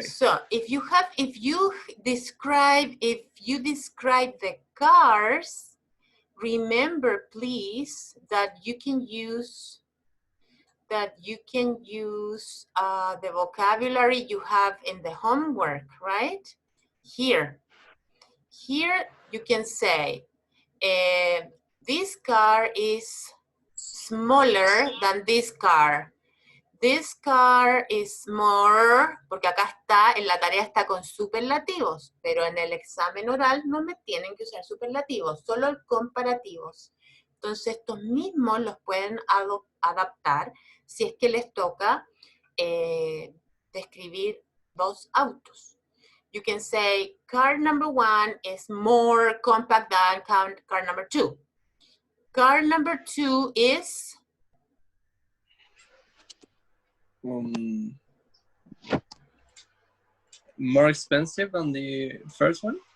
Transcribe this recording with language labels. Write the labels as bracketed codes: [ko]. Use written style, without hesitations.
[en] So if you describe the cars, remember please that you can use the vocabulary you have in the homework, right? Here you can say, this car is smaller than this car. This car is more, [es] porque acá está, en la tarea está con superlativos, pero en el examen oral no me tienen que usar superlativos, solo comparativos. Entonces estos mismos los pueden adaptar si es que les toca describir 2 autos. [en] You can say car number 1 is more compact than car number 2. Car number 2 is more expensive than the first one?